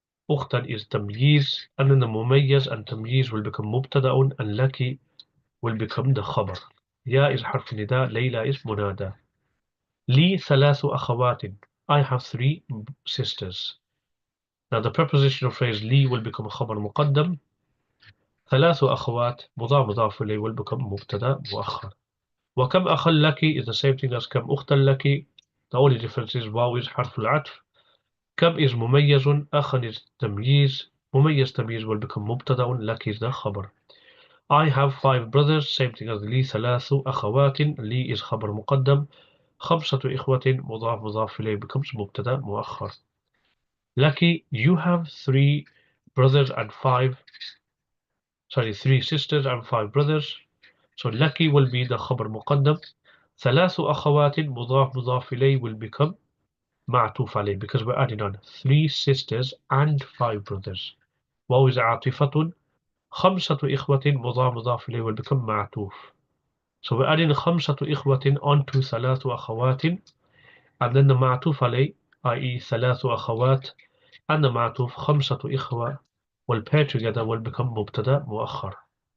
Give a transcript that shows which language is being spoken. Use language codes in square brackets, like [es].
[en] أختا is تمييز, and then the مميز and تمييز will become مبتدأ, and لك will become the خبر. يا is حرف نداء. ليلى is منادى. [ar] لي ثلاث أخوات. [en] I have three sisters. Now the prepositional phrase لي will become خبر مقدم. [ar] ثلاث أخوات مضاف إليه will become مبتدأ مؤخر. وكم أخا لك [en] is the same thing as [ar] كم أختا لك. [en] The only difference is واو is حرف العطف. [ar] كم is مميز. أخا is تمييز. مميز تمييز will become مبتدأ. [en] لك is the خبر. I have five brothers, same thing as [ar] لي ثلاث أخوات. لي is خبر مقدم. خمسة إخوة مضاف إليه becomes مبتدأ مؤخر. [en] Lucky, you have three brothers and three sisters and five brothers. So lucky will be the خبر مقدم. [ar] ثلاث أخوات [en] مضاف إليه will become معطوف عليه because we're adding on three sisters and five brothers. [ar] واو is عاطفة. خمسة إخوة مضاف إليه will become معطوف. [en] So we're adding [ar] خمسة إخوة [en] onto [ar] ثلاث أخوات [en] and then the معطوف عليه i.e. [ar] ثلاث أخوات [en] and the معطوف [ar] خمسة إخوة [en] will pair together will become مبتدأ مؤخر.